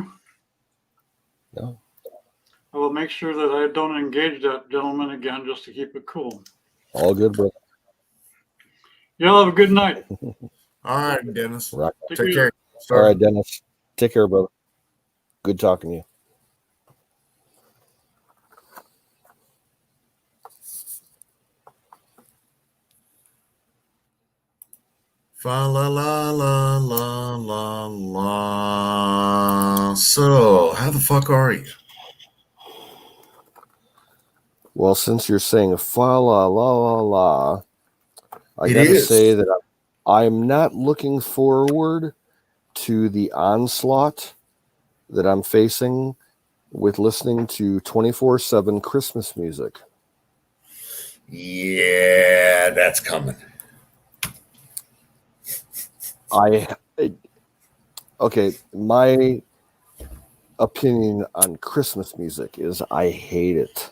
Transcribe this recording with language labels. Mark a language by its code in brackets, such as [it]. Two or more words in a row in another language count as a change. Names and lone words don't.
[en] No. I will make sure that I don't engage that gentleman again just to keep it cool. All good, brother. Y'all have a good night. All right, Dennis. Rock. Take care. All right, Dennis. Take care, brother. Good talking to you. Fa la la la la la la. So, how the fuck are you? Well, since you're saying fa la la la la, I It gotta is. say that I'm not looking forward to the onslaught that I'm facing with listening to 24/7 Christmas music. Yeah, that's coming. Okay, my opinion on Christmas music is I hate it.